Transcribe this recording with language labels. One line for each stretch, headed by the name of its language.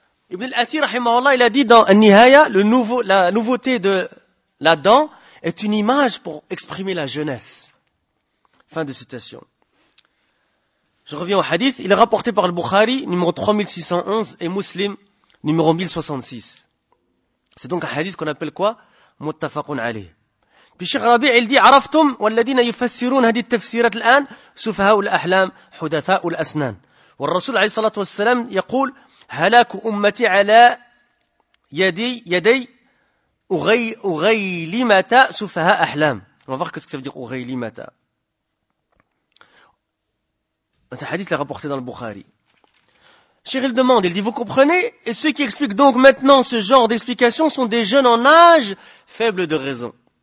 French: Ibn al-Athir, rahimahullah, il a dit dans An-Nihaya, la nouveauté de la dent est une image pour exprimer la jeunesse. Fin de citation. Je reviens au hadith. Il est rapporté par le Bukhari, numéro 3611, et Muslim, numéro 1066. C'est donc un hadith qu'on appelle quoi? Muttafaqun alayh. Puis Cheikh Rabi' il dit,
Arabic: عرفتم والذين يفسرون هذه التفسيرات الآن سفهاء الأحلام حدثاء الأسنان. والرسول عليه الصلاة والسلام يقول هلاك أمتي على يدي أغيلمة سفهاء أحلام.
French: On va voir qu'est-ce que ça veut dire أغيلمة. C'est un hadith qui est rapporté dans le Bukhari. Cheikh il demande, il dit, vous comprenez? Et ceux qui expliquent donc maintenant ce genre d'explication sont des jeunes en âge, faibles de raison.